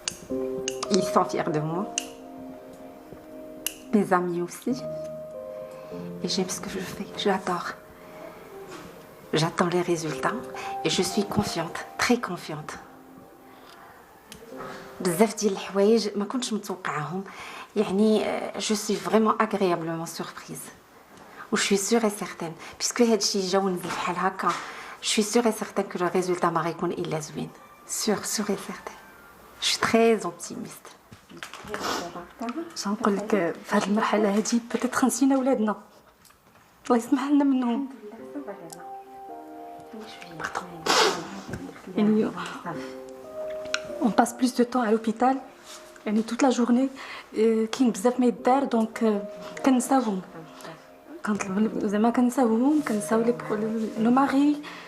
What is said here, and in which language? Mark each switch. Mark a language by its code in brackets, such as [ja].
[fr] Ils sont fiers de moi, mes amis aussi, et j'aime ce que je fais, j'adore. J'attends les résultats et je suis confiante, très confiante. [ar] بزاف ديال الحوايج ما كنتش متوقعاهم، يعني [fr] je suis vraiment agréablement surprise. و je suis sûre et certaine puisque [ar] هادشي جا ونزل بحال هكا [fr] je suis sûre et certaine que le résultat [ar] ما غيكون الا زوين. [fr] sûre et certaine. Je suis très optimiste. [ar] نقول لك في هذه المرحله هذه بتيت نسينا ولادنا الله يسمح لنا منهم. يعني [fr] on passe plus de temps à l'hôpital [ar] يعني [fr] toute la journée [ar] كاين بزاف ما يدار دونك كنساوهم زعما كنساوهم كنساو لو ماري